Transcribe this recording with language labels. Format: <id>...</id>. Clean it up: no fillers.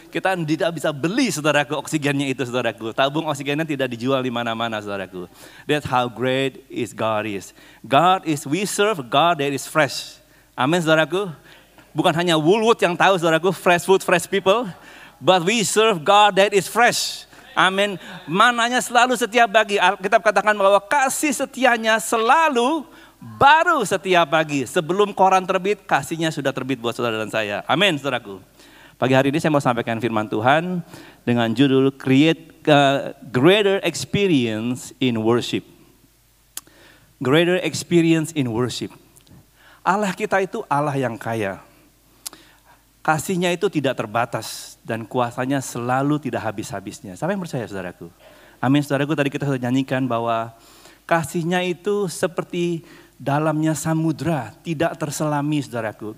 <id>Kita tidak bisa beli saudaraku oksigennya itu saudaraku. Tabung oksigennya tidak dijual di mana-mana saudaraku.</id> <en>That's how great is God is. We serve God that is fresh.</en> <id>Amin saudaraku. Bukan hanya Woolworth yang tahu saudaraku,</id> <en>fresh food, fresh people. But we serve God that is fresh.</en> <id>Amin. Mananya selalu setiap pagi. Alkitab katakan bahwa kasih setianya selalu baru setiap pagi. Sebelum koran terbit, kasihnya sudah terbit buat saudara dan saya. Amin saudaraku. Pagi hari ini saya mau sampaikan firman Tuhan dengan judul</id> <en>Create Greater Experience in Worship. Greater Experience in Worship.</en> <id>Allah kita itu Allah yang kaya. Kasihnya itu tidak terbatas dan kuasanya selalu tidak habis-habisnya. Siapa yang percaya saudaraku? Amin saudaraku, tadi kita sudah nyanyikan bahwa kasihnya itu seperti dalamnya samudra, tidak terselami saudaraku.</id>